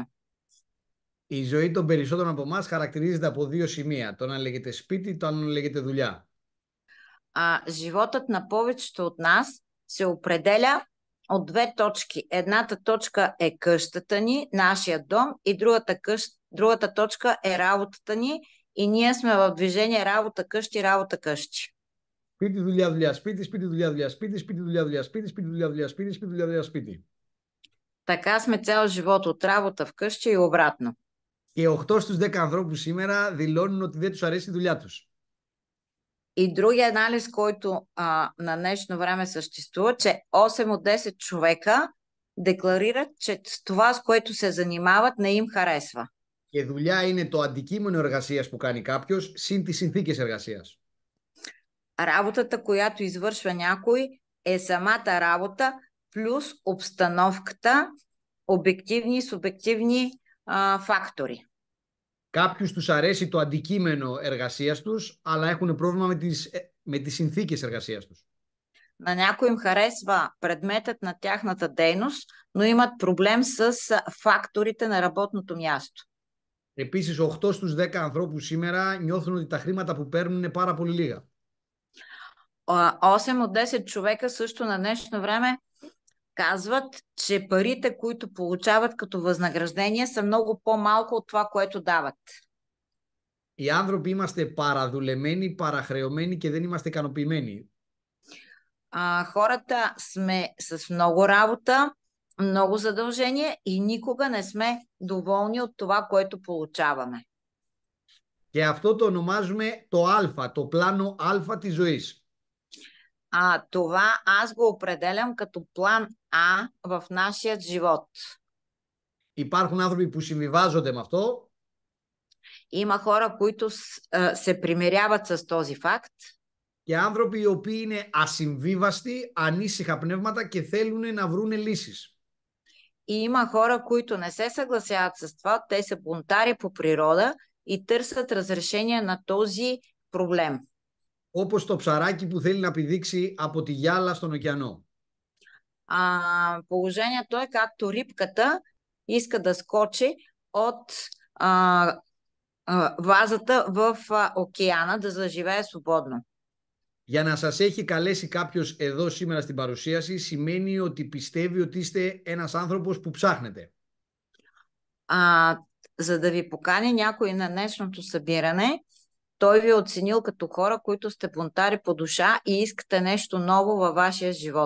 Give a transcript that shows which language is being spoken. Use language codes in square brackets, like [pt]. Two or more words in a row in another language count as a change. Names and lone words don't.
[el] Η ζωή των περισσότερων από εμάς χαρακτηρίζεται από δύο σημεία. Το ένα λέγεται σπίτι, το άλλο λέγεται δουλειά. [bg] Животът на повечето от нас се определя от две точки. Едната точка е къщата ни, нашия дом, и другата точка е работата ни, и ние сме в движение работа къщи, работа къщи. [el] Σπίτι, δουλειά, δουλειά, σπίτι, σπίτι, δουλειά, δουλειά, σπίτι, σπίτι, δουλειά, δουλειά, σπίτι, σπίτι, δουλειά, δουλειά, σπίτι, σπίτι, δουλειά, δουλειά, σπίτι. [bg] Така сме цял живот от работа в къщи и обратно. [el] Και 8 στους 10 ανθρώπους σήμερα δηλώνουν ότι δεν τους αρέσει η δουλειά τους. [bg] И другия анализ, който на днешно време съществува, че 8 от 10 човека декларират, че това, с което се занимават, не им харесва. [el] Και δουλειά είναι το αντικείμενο εργασίας που κάνει κάποιος, συν τις συνθήκες εργασίας. [bg] Работата, която извършва някой, е самата работа, плюс обстановката, обективни и субективни фактори. [el] Κάποιους τους αρέσει το αντικείμενο εργασίας τους, αλλά έχουν πρόβλημα με τις συνθήκες εργασίας τους. [bg] На някой им харесва предметът на тяхната дейност, но имат проблем с факторите на работното място. [el] Επίσης, 8 στους 10 ανθρώπους σήμερα νιώθουν ότι τα χρήματα που παίρνουν είναι πάρα πολύ λίγα. [bg] 8 от 10 човека също на днешно време казват, че парите, които получават като възнаграждение, са много по-малко от това, което дават. [el] Οι άνθρωποι είμαστε παραδουλεμένοι, παραχρεωμένοι και δεν είμαστε ικανοποιημένοι. [bg] Хората сме с много работа, много задължения и никога не сме доволни от това, което получаваме. [el] Και αυτό το ονομάζουμε το Α, το πλάνο Α της ζωής. [bg] Това аз го определям като план А в нашия живот. [el] Υπάρχουν άνθρωποι που συμβιβάζονται με αυτό. [bg] Има хора, които се примиряват с този факт. [el] Και άνθρωποι οι οποίοι είναι ασυμβίβαστοι, ανήσυχα πνεύματα και θέλουν να βρουν λύσεις. [bg] И има хора, които не се съгласяват с това, те са бунтари по природа и търсят разрешение на този проблем. [el] Όπως το ψαράκι που θέλει να πηδήξει από τη γυάλα στον ωκεανό. [bg] Положението е както рибката иска да скочи от а, вазата в океана да заживее свободно. [el] Για να σας έχει καλέσει κάποιος εδώ σήμερα στην παρουσίαση, σημαίνει ότι πιστεύει ότι είστε ένας άνθρωπος που ψάχνετε. [bg] За да ви покани някой на днешното събиране, той ви е оценил като хора, които сте бунтари по душа и искате нещо ново във вашия живот.